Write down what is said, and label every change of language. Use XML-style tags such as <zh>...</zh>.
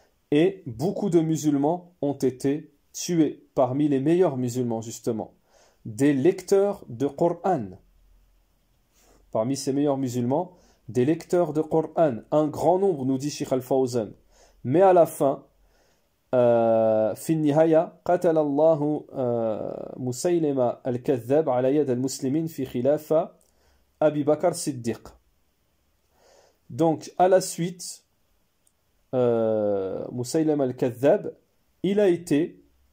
<fr>Et beaucoup de musulmans ont été tués, parmi les meilleurs musulmans justement, des lecteurs de Coran. Parmi ces meilleurs musulmans, des lecteurs de Coran, un grand nombre, nous dit Shaykh Al-Fawzan. Mais à la fin,</fr> <ar>في النهاية قتل الله مسيلمة الكذاب على يد المسلمين في خلافة أبي بكر الصديق.</ar> <fr>Donc à la suite, Musaylama al-Kadhab, il a été</fr>